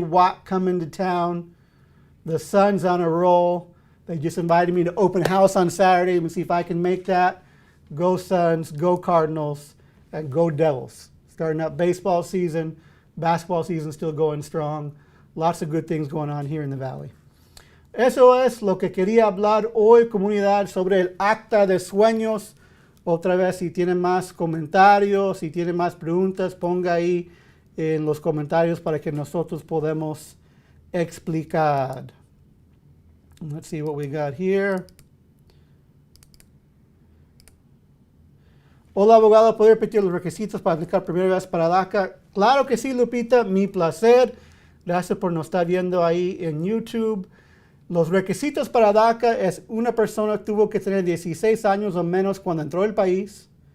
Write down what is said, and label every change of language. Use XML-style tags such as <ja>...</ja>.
<en>Watt coming to town. The Suns on a roll. They just invited me to open house on Saturday. Let me see if I can make that. Go Suns, go Cardinals, and go Devils. Starting up baseball season. Basketball season still going strong. Lots of good things going on here in the Valley.</en> <es>Eso es lo que quería hablar hoy, comunidad, sobre el acta de sueños. Otra vez, si tienen más comentarios, si tienen más preguntas, ponga ahí en los comentarios para que nosotros podamos explicar. Let's see what we got here. Hola, abogado, ¿puedo repetir los requisitos para aplicar primera vez para DACA? Claro que sí, Lupita, mi placer. Gracias por nos estar viendo ahí en YouTube. Los requisitos para DACA es una persona que tuvo que tener 16 años o menos cuando entró al país.</es>